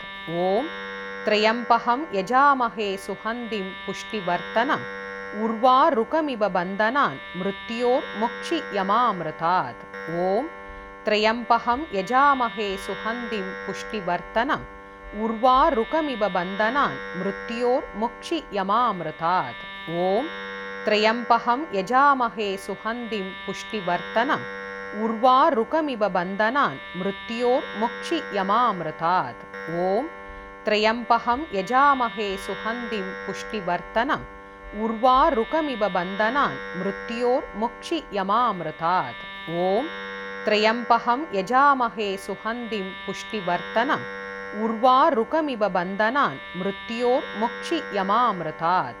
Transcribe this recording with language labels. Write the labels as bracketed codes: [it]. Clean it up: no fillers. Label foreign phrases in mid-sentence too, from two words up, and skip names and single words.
[sa] ॐ त्र्यम्बकं यजामहे सुगन्धिं पुष्टिवर्धनम् उर्वारुकमिव बन्धनान् मृत्योर्मुक्षीय मामृतात्. ॐ त्र्यम्बकं यजामहे सुगन्धिं पुष्टिवर्धनम् उर्वारुकमिव बन्धनान् मृत्योर्मुक्षीय मामृतात्. ॐ त्र्यम्बकं यजामहे सुगन्धिं पुष्टिवर्धनम् उर्वारुकमिव बन्धनान् मृत्योर्मुक्षीयमामृतात्। ॐ त्र्यम्बकं यजामहे सुगन्धिं पुष्टिवर्धनम् उर्वारुकमिव बन्धनान् मृत्योर्मुक्षीयमामृतात्। ॐ त्र्यम्बकं यजामहे सुगन्धिं पुष्टिवर्धनम् उर्वारुकमिव बन्धनान् मृत्योर्मुक्षीयमामृतात्।